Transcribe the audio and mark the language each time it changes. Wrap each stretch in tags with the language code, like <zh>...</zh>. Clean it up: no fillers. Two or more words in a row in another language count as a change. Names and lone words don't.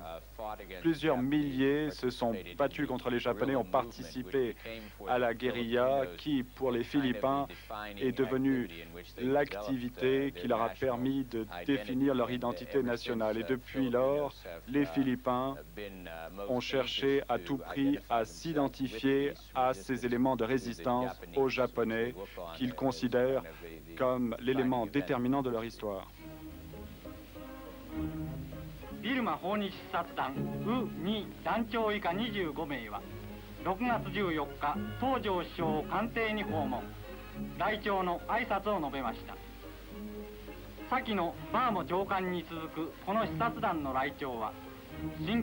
<fr>Plusieurs milliers se sont battus contre les Japonais, ont participé à la guérilla qui, pour les Philippins, est devenue l'activité qui leur a permis de définir leur identité nationale. Et depuis lors, les Philippins ont cherché à tout prix à s'identifier à ces éléments de résistance aux Japonais qu'ils considèrent comme l'élément déterminant de leur histoire.</fr> <ja>ビルマ訪日視察団U2団長以下25名は6月14日東條首相を官邸に訪問、来朝の挨拶を述べました。先のバーモ長官に続くこの視察団の来朝は新</ja>